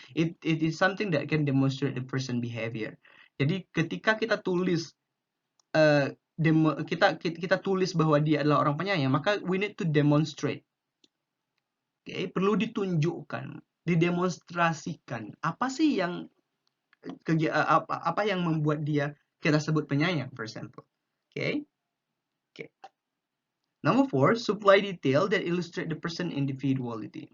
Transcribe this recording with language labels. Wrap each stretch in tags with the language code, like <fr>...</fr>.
<en>It is something that can demonstrate the person behavior.</en> <id>Jadi ketika kita tulis kita tulis bahwa dia adalah orang penyayang, maka</id> <en>we need to demonstrate.</en> <id>Okay, perlu ditunjukkan, didemonstrasikan apa sih yang apa yang membuat dia kita sebut penyayang,</id> <en>for example. Okay. Okay. Number 4, supply detail that illustrate the person individuality.</en>